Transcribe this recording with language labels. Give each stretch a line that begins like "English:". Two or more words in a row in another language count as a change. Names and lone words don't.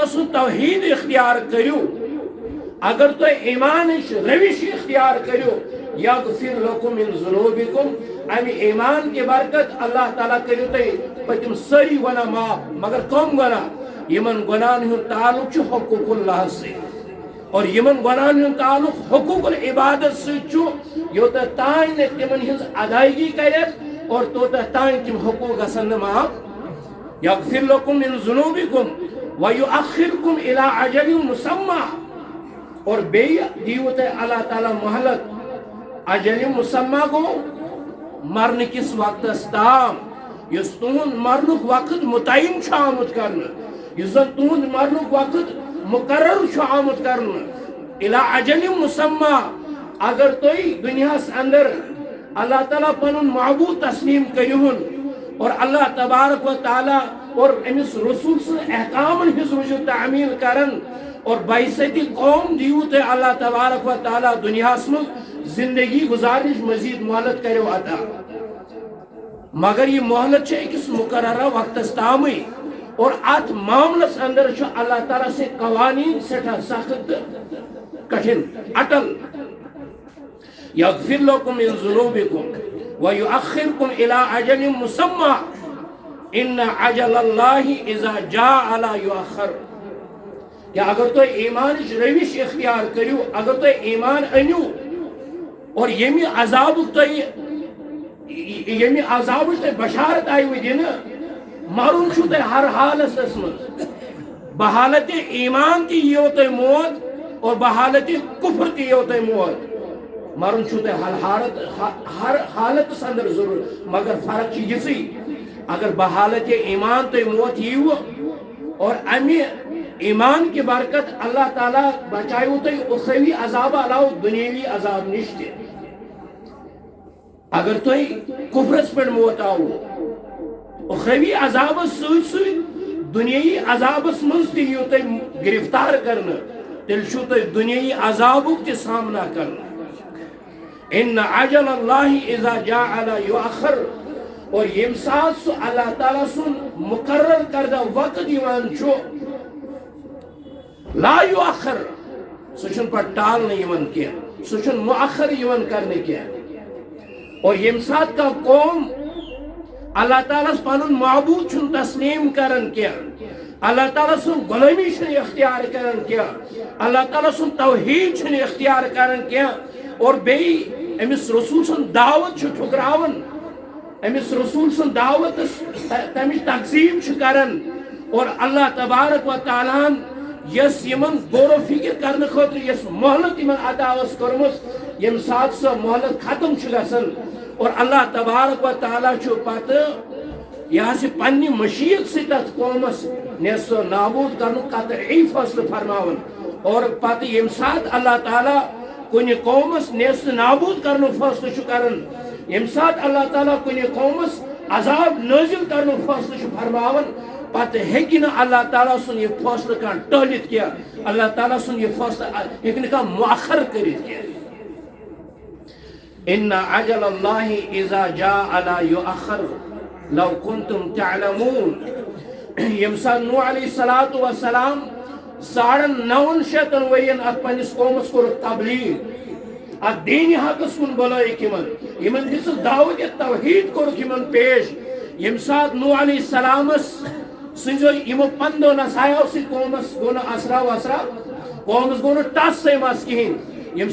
Kashmiri: سُنٛد توحید اختیار کٔرِو اگر تُہۍ ایمانٕچ روش اختیار کٔرِو
Arabic: یغفر لکم من ذنوبکم
Kashmiri: امہِ ایمان کہِ برکت اللہ تعالیٰ کٔرِو تُہۍ پٔتِم سٲری گۄناہ معاف مگر کم گۄناہ یِمن گۄناہن ہُنٛد تعلق چھُ حقوٗق اللہ سۭتۍ اور یمن گۄناہن ہُنٛد تعلق حقوٗق العبادت سۭتۍ چھُ یوٚتتھ تانۍ نہٕ تِمن ہٕنٛز ادائیگی کرٮ۪کھ اور توٚتتھ تانۍ تِم حقوٗق گژھن نہٕ معاف
Arabic: یغفر لکم من ذنوبکم ویؤخرکم الی اجل مسمى
Kashmiri: اور بیٚیہِ دیٖوٕ تۄہہِ اللہ تعالیٰ مہلت
Arabic: اجل مسمى
Kashmiri: گوٚو مرنہٕ کِس وقتس تام یُس تُہُنٛد مرنُک وقت متعین چھُ آمُت کرنہٕ یُس زن تُہُنٛد مرنُک وقت مقرر چھُ آمُت کرنہٕ
Arabic: الی اجل مسمى
Kashmiri: اگر تُہۍ دُنیاہس اندر اللہ تعالیٰ پنُن معبوٗد تسلیم کٔرِہُن اور اللہ تبارک و تعالیٰ اور أمس رسول سٕنٛدۍ احکامن ہٕنٛز روٗزِو تعمیٖل کران اور بایسَتہِ قوم دیٖوٕ تۄہہِ اللہ تبارک و تعالیٰ دُنیاہس منٛز زندگی گزارنٕچ مزیٖد مہلت کٔرِو عطا مگر یہِ مہلت چھِ أکِس مقررہ وقتس تامٕے اور اتھ معاملس اندر چھُ اللہ تعالیٰ سٕنٛدۍ قوانیٖن سٮ۪ٹھاہ سخت تہٕ کٹھِن اٹل
Arabic: یغفر لکم من ذنوبکم ویؤخرکم الی اجل مسمى ان اجل اللہ اذا جاء لا یؤخر
Kashmiri: کہ اگر تُہۍ ایمانٕچ روش اختیار کٔرِو اگر تُہۍ ایمان أنِو اور ییٚمہِ عذابُک تۄہہِ بشارت آیوٕ دِنہٕ مرُن چھُو تۄہہِ ہر حالتس منٛز بحالتِ ایمان تہِ یِیو تۄہہِ موت اور بحالتِ کفر تہِ یِیو تۄہہِ موت مرن چھُو تۄہہِ ہر حالتس اندر ضرور مگر فرق چھِ یِژٕے اگر بحالتِ ایمان تۄہہِ موت ییٖوٕ اور امہِ ایمان کی برکت اللہ تعالیٰ بچائیو تۄہہِ اُخروی عذاب علاوٕ دُنیاوی عذاب نِش تہِ اگر تۄہہِ کفرس پٮ۪ٹھ موت آوٕ اُخروی عذابس سۭتۍ سۭتۍ دُنیاوی عذابس منٛز تہِ یِیو تۄہہِ گرفتار کرنہٕ تیٚلہِ چھُو تۄہہِ دُنیاوی عذابُک تہِ سامنا کرنہٕ
Arabic: ان اجل اللہ اذا جاء لا یؤخر
Kashmiri: اور ییٚمہِ ساتہٕ سُہ اللہ تعالیٰ سُنٛد مقرر کردہ وقت یِوان چھُ
Arabic: لا یؤخر
Kashmiri: سُہ چھُنہٕ پتہٕ ٹالنہٕ یِوان کینٛہہ سُہ چھُنہٕ مؤخر یِوان کرنہٕ کینٛہہ اور ییٚمہِ ساتہٕ کانٛہہ قوم اللہ تعالیٰ ہس پنُن معبوٗد چھُنہٕ تسلیٖم کران کینٛہہ اللہ تعالیٰ سُنٛد غلٲمی چھُنہٕ اختیار کران کینٛہہ اللہ تعالیٰ سُنٛد توحیٖد چھُنہٕ اختیار کران کینٛہہ اور بیٚیہِ أمِس رسوٗل سُنٛد دعوت چھُ ٹھُکراوان أمِس رسوٗل سُنٛد دعوتس تمِچ تقسیٖم چھُ کران اور اللہ تبارک و تعالیٰ ہن یس یمن غور و فکر کرنہٕ خٲطرٕ یس مہلت یمن عطا ٲس کٔرمٕژ ییٚمہِ ساتہٕ سۄ مہلت ختم چھُ گژھان اور اللہ تبارک و تعالیٰ چھُ پتہٕ یہِ حظ یہِ پننہِ مشیت سۭتۍ تتھ قومس نیست و نابوٗد کرنُک قطعی فٲصلہٕ فرماوان اور پتہٕ ییٚمہِ ساتہٕ اللہ تعالیٰ کُنہِ قومس نیست نابوٗد کرنُک فٲصلہٕ چھُ کران ییٚمہِ ساتہٕ اللہ تعالیٰ کُنہِ قومس عذاب نٲزِل کرنُک فٲصلہٕ چھُ فرماوان پتہٕ ہیٚکہِ نہٕ اللہ تعالیٰ سُنٛد یہِ فٲصلہٕ کانٛہہ ٹٲلِتھ کینٛہہ اللہ تعالیٰ سُنٛد یہِ فٲصلہٕ ہیٚکہِ نہٕ کانٛہہ مؤخر کٔرِتھ کینٛہہ
Arabic: ان اجل اللہ اذا جاء لا یؤخر لو کنتم تعلمون
Kashmiri: ییٚمہِ ساتہٕ نوح
Arabic: علیہ الصلوۃ والسلام
Kashmiri: 950 ؤرین اتھ پننس قومس کوٚرُکھ تبلیغ اتھ دینی حقس کُن بُلٲیِکھ یِمن دِژٕکھ دعوت توحیٖد کوٚرُکھ یِمن پیش ییٚمہِ ساتہٕ نوح علیہ السلامس سٕنٛزو یِمو 15 نصایحو سۭتۍ قومس گوٚو نہٕ اثرا وثرا قومس گوٚو نہٕ ٹس مس کِہینۍ ییٚمہِ